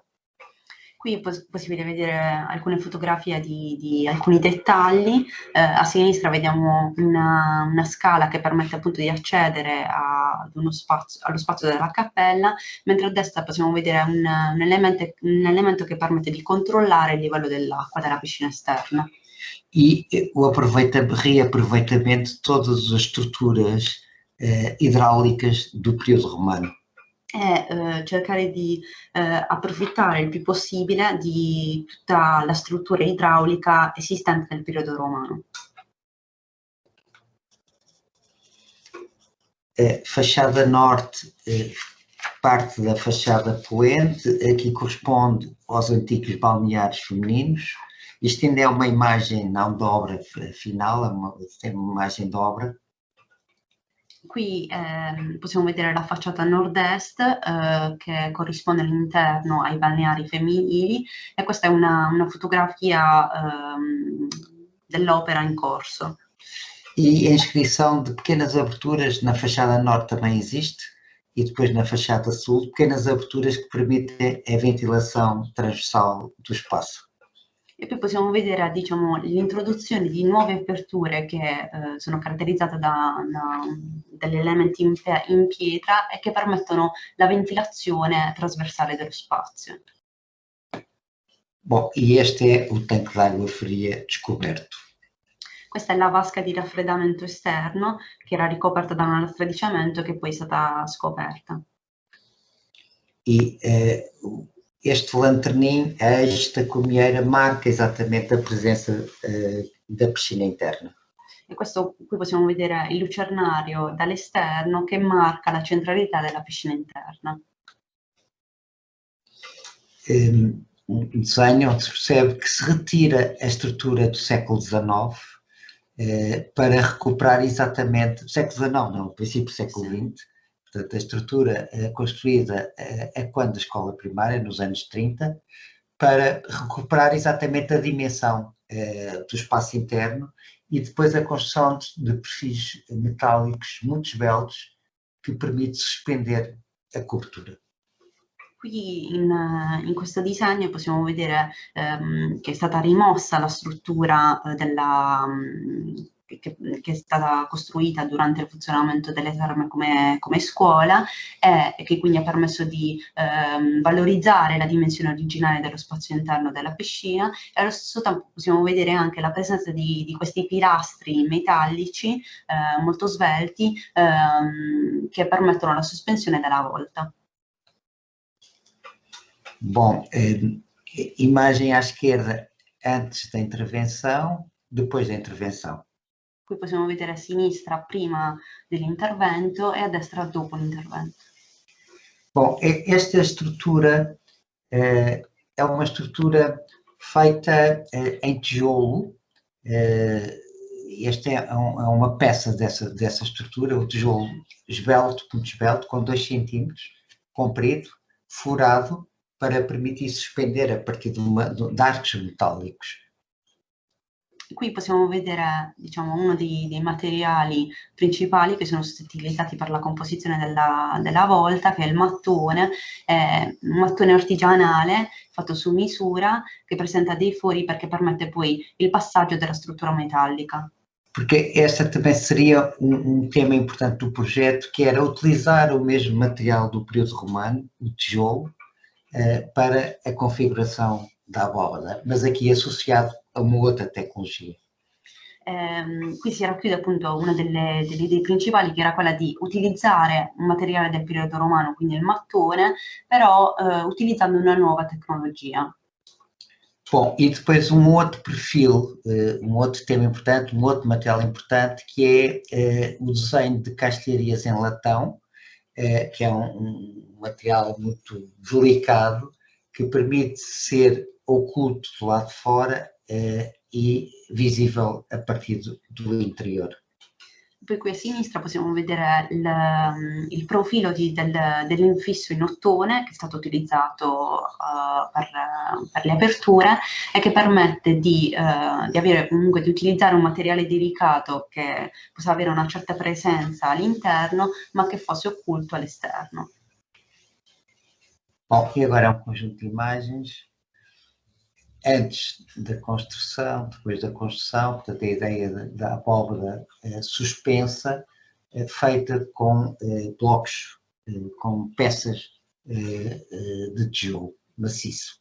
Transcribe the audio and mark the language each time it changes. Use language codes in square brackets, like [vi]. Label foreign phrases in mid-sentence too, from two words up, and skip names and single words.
[it] Qui è possibile vedere alcune fotografie di alcuni dettagli. A sinistra vediamo una scala che permette appunto di accedere allo spazio della cappella, mentre a destra possiamo vedere un elemento che permette di controllare il livello dell'acqua della piscina esterna. [pt] E o reaproveitamento de todas as estruturas hidráulicas do período romano. [it] E cercare di approfittare il più possibile di tutta la struttura idraulica esistente nel periodo romano. [pt] Fachada norte, parte da fachada poente, aqui corresponde aos antigos balneários femininos, Isto ainda é uma imagem não de obra final, é uma imagem de obra. [it] Qui possiamo vedere la facciata nord-est che corrisponde all'interno ai balneari femminili e questa è una fotografia dell'opera in corso. [pt] E a inscrição de pequenas aberturas na fachada norte também existe, e depois na fachada sul, pequenas aberturas que permitem a ventilação transversal do espaço. [it] E poi possiamo vedere, diciamo, l'introduzione di nuove aperture che sono caratterizzate dagli elementi in pietra e che permettono la ventilazione trasversale dello spazio. [pt] Bom, e este é o tanque de água fria descoberto. [it] Questa è la vasca di raffreddamento esterno che era ricoperta da una lastra di cemento che poi è stata scoperta. [pt] E este lanterninho, esta comieira, marca esattamente a presença da piscina interna. [it] E questo qui possiamo vedere il lucernario dall'esterno che marca la centralità della piscina interna. [pt] Um desenho onde se percebe que se retira a estrutura do século XIX para recuperar exatamente, século XIX não, princípio do século XX, portanto a estrutura construída a quando da escola primária, nos anos 30, para recuperar exatamente a dimensão do espaço interno e depois a construção de perfis metálicos muito esbeltos que permite suspender a cobertura. [it] Qui in questo disegno possiamo vedere che è stata rimossa la struttura che è stata costruita durante il funzionamento delle terme come scuola e che quindi ha permesso di valorizzare la dimensione originale dello spazio interno della piscina e allo stesso tempo possiamo vedere anche la presenza di questi pilastri metallici molto svelti che permettono la sospensione della volta. [pt] Bom, imagem à esquerda antes da intervenção, depois da intervenção. [it] Qui possiamo vedere a sinistra prima dell'intervento e a destra dopo l'intervento. [pt] Bom, esta estrutura é uma estrutura feita em tijolo. Esta é uma peça dessa estrutura, o tijolo esbelto, muito esbelto, com 2 centímetros, comprido, furado, para permitir suspender a partir de arcos metálicos. [it] Qui possiamo vedere, diciamo, uno dei materiali principali che sono stati utilizzati per la composizione della volta, che è il mattone, un mattone artigianale fatto su misura che presenta dei fori perché permette poi il passaggio della struttura metallica. [pt] Porque esta também seria tema importante do projeto, que era utilizar o mesmo material do período romano, o tijolo, para a configuração da abóbada, mas aqui associado a uma outra tecnologia. [it] Qui si racchiude appunto una delle idee principali che era quella di utilizzare un materiale del periodo romano, quindi il mattone, però utilizzando una nuova tecnologia. [pt] Bom, e depois outro perfil, outro tema importante, outro material importante, que é o desenho de castelharias em latão, que é um material muito delicado, que permite ser oculto do lado de fora e visível a partir do interior. [it] Poi qui a sinistra possiamo vedere il profilo dell'infisso in ottone che è stato utilizzato per le aperture e che permette di avere comunque di utilizzare un materiale delicato che possa avere una certa presenza all'interno ma che fosse occulto all'esterno. [pt] Bom, e agora um conjunto de imagens antes da construção, depois da construção, portanto a ideia da abóbada suspensa, feita com blocos, com peças de tijolo maciço.